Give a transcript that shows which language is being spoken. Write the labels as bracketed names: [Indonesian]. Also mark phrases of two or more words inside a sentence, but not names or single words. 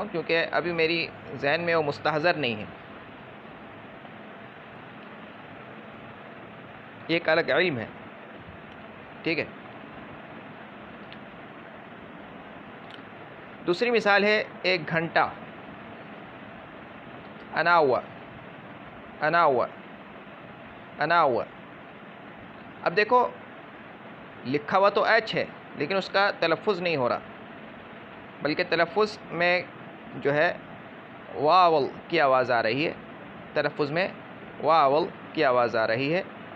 [Urdu] کیونکہ ابھی میری ذہن میں وہ مستحضر نہیں ہے، یہ ایک الگ علم ہے، ٹھیک ہے۔ دوسری مثال ہے ایک گھنٹہ، [English] an hour، an hour، an hour۔ [Urdu] اب دیکھو لکھا ہوا تو ایچ ہے لیکن اس کا تلفظ نہیں ہو رہا، بلکہ تلفظ میں جو ہے واول کی آواز آ رہی ہے، تلفظ میں واول کی آواز آ رہی ہے۔